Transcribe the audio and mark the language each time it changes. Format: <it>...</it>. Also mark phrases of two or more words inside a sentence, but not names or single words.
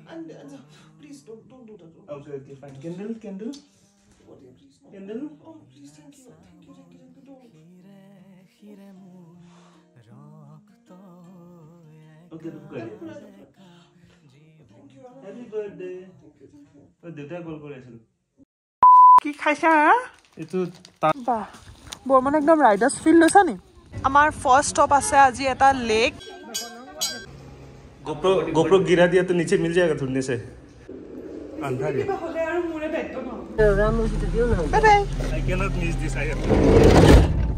<en>And please, don't do that. Okay, fine. Candle. Please, no. Candle. Oh, please, thank you. Okay, to put here. Thank you.</en> <as>বাৰ্থডে দেউতাই কল কৰি আছিল কি খাইছা এইটো বাহ বৰ মানে একদম</as> <en>riders feel</en> <as>লৈছা নি আমাৰ</as> <en>first stop</en> <as>আছে আজি এটা লেক</as> <hi>गोप्रो गिरा दिया तो नीचे मिल जाएगा थोड़ने से अंधा है</hi> <en>bye bye I cannot miss this.</en>